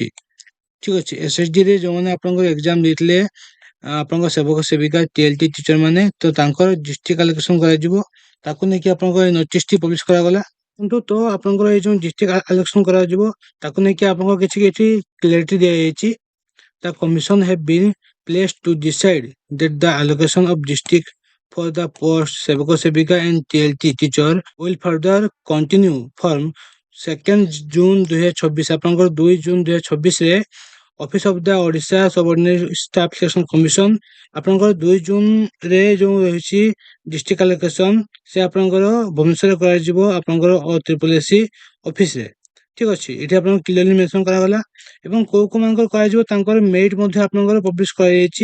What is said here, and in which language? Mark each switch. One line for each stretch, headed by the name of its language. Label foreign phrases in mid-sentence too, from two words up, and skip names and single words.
Odia: ଠିକ୍ ଅଛି, SSDରେ ଯେଉଁମାନେ ଆପଣଙ୍କର ଏକ୍ଜାମ ଦେଇଥିଲେ, ଆପଣଙ୍କ ସେବକ ସେବିକା TLT ଟିଚର ମାନେ, ତ ତାଙ୍କର
English: district allocation
Odia: କରାଯିବ। ତାକୁ ନେଇକି ଆପଣଙ୍କ ଏଇ ନୋଟିସଟି ପବ୍ଲିଶ କରାଗଲା। କିନ୍ତୁ ତ ଆପଣଙ୍କର ଏଇ ଯେଉଁ
English: district allocation
Odia: କରାଯିବ, ତାକୁ ନେଇକି ଆପଣଙ୍କ କିଛି କିଛି କ୍ଲାରିଟି ଦିଆଯାଇଛି।
English: The commission have been placed to decide that the allocation of district for the post Sevako Sevika and TLT teacher will further continue from 2nd June 2026
Odia: ଆପଣଙ୍କର 2 ଜୁନ୍ 2026ରେ ଅଫିସ ଅଫ ଦ ଓଡ଼ିଶା ସବଅର୍ଡିନେଟ୍ ଷ୍ଟାଫ୍ ସିଲେକ୍ସନ କମିଶନ ଆପଣଙ୍କର 2 ଜୁନରେ ଯେଉଁ ରହିଛି
English: district allocation,
Odia: ସେ ଆପଣଙ୍କର ଭୁବନେଶ୍ୱରରେ କରାଯିବ ଆପଣଙ୍କର ତ୍ରିପଲ୍ ଏସ୍ ଅଫିସରେ। ଠିକ୍ ଅଛି, ଏଠି ଆପଣଙ୍କୁ
English: clearly mention
Odia: କରାଗଲା ଏବଂ କୋଉ ମାନଙ୍କର କରାଯିବ ତାଙ୍କର ମେରିଟ୍ ମଧ୍ୟ ଆପଣଙ୍କର ପବ୍ଲିଶ କରାଯାଇଛି।